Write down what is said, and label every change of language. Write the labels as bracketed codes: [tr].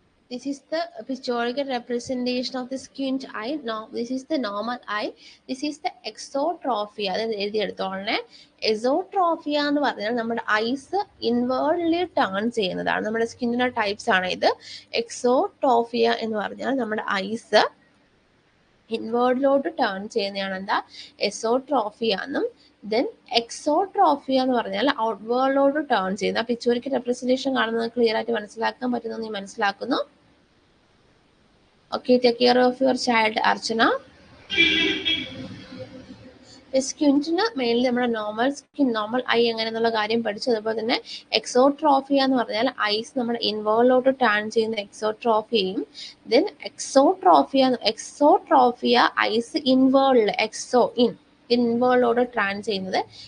[en] This is the pictorial representation of the squint eye. No, this is the normal eye. This is the exotrophy. [ml] അതായത് എഴുതിയെടുത്തോളെ. എസോട്രോഫിയ എന്ന് പറഞ്ഞാൽ നമ്മുടെ ice inwardly turn ചെയ്യുന്നതാണ്. നമ്മുടെ സ്കിന്നിന്റെ types ആണ് ഇത്. എക്സോട്രോഫിയ എന്ന് പറഞ്ഞാൽ നമ്മുടെ ഐസ് ഇൻവേർഡിലോട്ട് ടേൺ ചെയ്യുന്നതാണ് എന്താ എസോട്രോഫിയ എന്നും. ദെൻ എക്സോട്രോഫിയ എന്ന് പറഞ്ഞാൽ ഔട്ട്വേർഡിലോട്ട് ടേൺ ചെയ്യുന്ന. പിക്ചോറിക്കൽ റെപ്രസെന്റേഷൻ കാണുന്നത് ക്ലിയർ ആയിട്ട് മനസ്സിലാക്കാൻ പറ്റുന്നു മനസ്സിലാക്കുന്നു. [en] Okay, take care of your child, Archana. [ml] സ്ക്വിൻറ്റിന് mainly നമ്മുടെ നോർമൽ സ്കിൻ, നോർമൽ ഐ എങ്ങനെയെന്നുള്ള കാര്യം പഠിച്ചു. അതുപോലെ തന്നെ എക്സോട്രോഫിയ എന്ന് പറഞ്ഞാൽ ഐസ് നമ്മുടെ ഇൻവേർഡിലോട്ട് ടേൺ ചെയ്യുന്ന എക്സോട്രോഫിയയും, ദെൻ എക്സോട്രോഫിയ ഐസ് ഇൻവേർഡിൽ ഇൻവേർഡിലോട്ട് ട്രാൻ ചെയ്യുന്നത്.